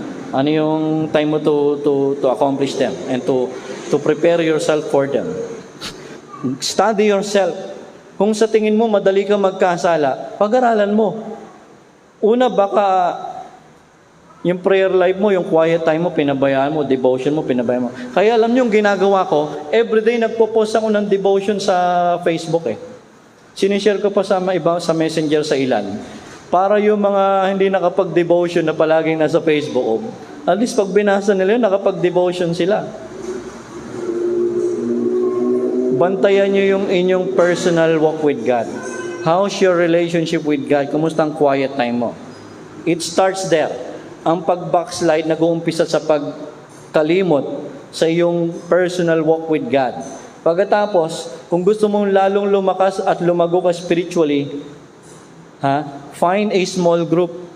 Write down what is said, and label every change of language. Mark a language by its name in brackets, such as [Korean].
[Filipino] Ano yung time mo [English] to accomplish them and to prepare yourself for them? Study yourself. [Filipino] Kung sa tingin mo madali ka magkasala, pag-aralan mo. Una, baka yung prayer life mo, yung quiet time mo, pinabayaan mo, devotion mo, pinabayaan mo. Kaya alam niyo yung ginagawa ko, everyday nagpo-post ako ng devotion sa Facebook eh. Sinishare ko pa sa iba sa messenger sa ilan. Para yung mga hindi nakapag-devotion na palaging nasa Facebook, at least pag binasa nila yun, nakapag-devotion sila. Bantayan niyo yung inyong [English] personal walk with God. How's your relationship with God? [Filipino] Kumusta ang quiet time mo? [English] It starts there. [Filipino] Ang pag-backslide nag-uumpisa sa pagkalimot sa iyong [English] personal walk with God. [Filipino] Pagkatapos, kung gusto mong lalong lumakas at lumago ka spiritually, [English] find a small group.